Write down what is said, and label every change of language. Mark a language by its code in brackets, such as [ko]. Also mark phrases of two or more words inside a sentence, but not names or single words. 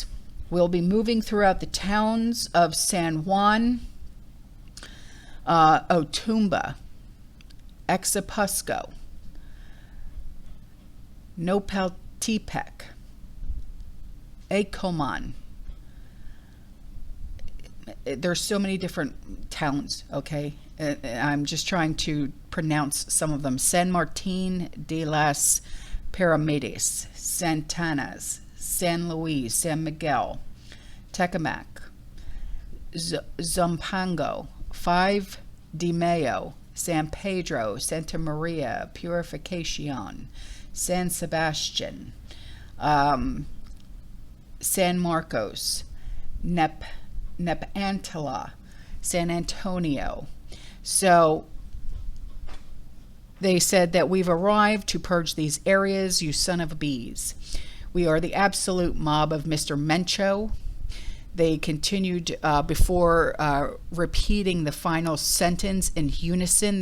[en] We'll be moving throughout the towns of San Juan, Otumba, Exapusco, Nopaltepec, Acoman. There's so many different towns, okay? I'm just trying to pronounce some of them. San Martin de las Piramides, Santanas, San Luis, San Miguel, Tecamac, Zumpango, 5 de Mayo, San Pedro, Santa Maria, Purificación, San Sebastian, San Marcos, Nepantla, San Antonio. So they said that we've arrived to purge these areas, you son of bees. We are the absolute mob of Mr. Mencho. They continued before repeating the final sentence in unison.